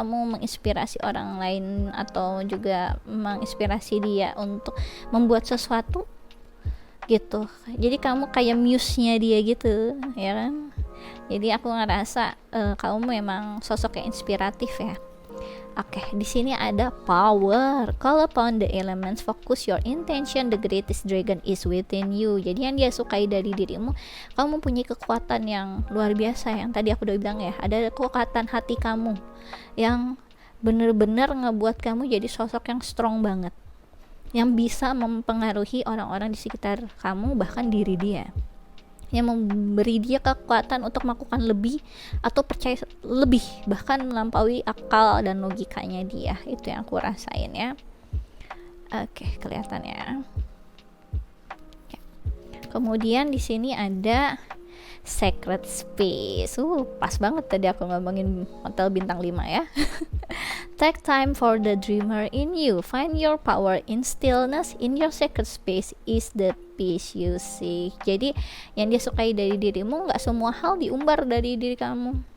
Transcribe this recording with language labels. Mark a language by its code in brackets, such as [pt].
[id] Kamu menginspirasi orang lain atau juga menginspirasi dia untuk membuat sesuatu gitu. Jadi kamu kayak muse-nya dia gitu ya kan. Jadi aku ngerasa kamu memang sosok yang inspiratif ya. Oke, di sini ada power. [en] Call upon the elements, focus your intention, the greatest dragon is within you. [id] Jadi yang dia sukai dari dirimu, kamu mempunyai kekuatan yang luar biasa. Yang tadi aku udah bilang ya, ada kekuatan hati kamu yang bener-bener ngebuat kamu jadi sosok yang strong banget. yang bisa mempengaruhi orang-orang di sekitar kamu, bahkan diri dia, yang memberi dia kekuatan untuk melakukan lebih atau percaya lebih, bahkan melampaui akal dan logikanya dia. Itu yang aku rasain ya. Oke, kelihatan ya. Kemudian di sini ada sacred space. Pas banget tadi aku ngomongin hotel bintang 5 ya. [en] Take time for the dreamer in you. Find your power in stillness. In your sacred space is the peace you seek. [id] Jadi yang dia sukai dari dirimu, gak semua hal diumbar dari diri kamu.